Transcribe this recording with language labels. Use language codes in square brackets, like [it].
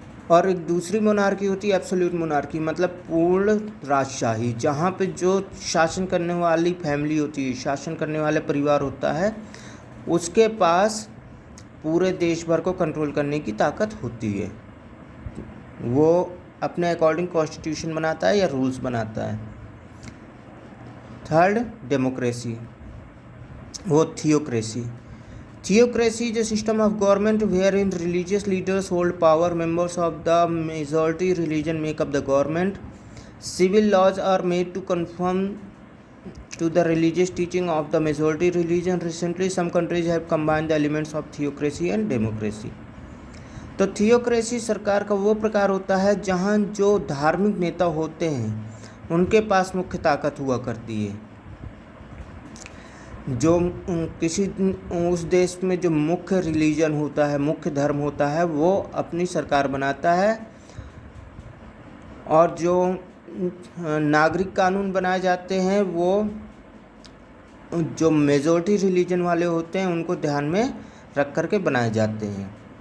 [hi] और एक दूसरी मोनार्की होती है एब्सोल्यूट मोनार्की, मतलब पूर्ण राजशाही, जहाँ पे जो शासन करने वाली फैमिली होती है, शासन करने वाले परिवार होता है, उसके पास पूरे देश भर को कंट्रोल करने की ताकत होती है. वो अपने अकॉर्डिंग कॉन्स्टिट्यूशन बनाता है या रूल्स बनाता है। थर्ड, डेमोक्रेसी, वो theocracy. [en] Theocracy is a system of government wherein religious leaders hold power. Members of the majority religion make up the government. Civil laws are made to conform to the religious teaching of the majority religion. Recently, some countries have combined the elements of theocracy and democracy. [hi] तो theocracy सरकार का वो प्रकार होता है जहाँ जो धार्मिक नेता होते हैं उनके पास मुख्य ताकत हुआ करती है। जो किसी उस देश में जो मुख्य रिलीजन होता है, मुख्य धर्म होता है, वो अपनी सरकार बनाता है और जो नागरिक कानून बनाए जाते हैं वो जो मेजॉरिटी रिलीजन वाले होते हैं उनको ध्यान में रख कर के बनाए जाते हैं।